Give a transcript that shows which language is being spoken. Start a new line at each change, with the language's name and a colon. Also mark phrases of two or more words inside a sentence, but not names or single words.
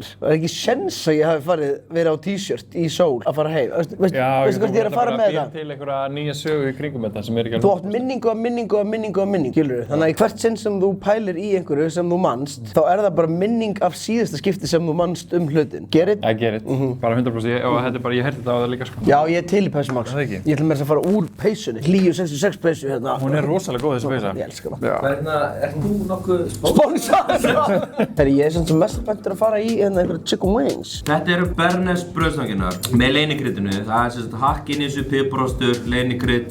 Icelandic: Það er ekki séns að ég hafi verið á t-shirt í sól að fara heim. Veistu hvert ég er að fara með þetta? Til einhverja nýja sögu í kringum þetta sem er ekki alveg. Þú átt minningu, skilurðu. Þannig að í hvert sinn sem þú pælir í einhverju sem þú manst, þá er það bara minning af síðasta skipti sem þú manst hlutin.
English: Get it? I get it.
Icelandic: Bara 100%. Og þetta er bara, ég heyrti þetta á það líka, sko. Já, ég er til í peysu, Max. Það ekki? Ég ætla mér að fara úr peysunni. Líu 66 peysu hérna. Hún er rosalega góð þessi peysa. Ég elska hana. Hvernig, ert þú nokkuð Sponsor! Þegar ég er sem mest spenntur að fara í einhverja
English: chicken wings.
Icelandic: Þetta eru Bernes brauðstanginnar með leynikryddinu. Það er sem sagt hakk inn í þessu, piparostur, leynikrydd.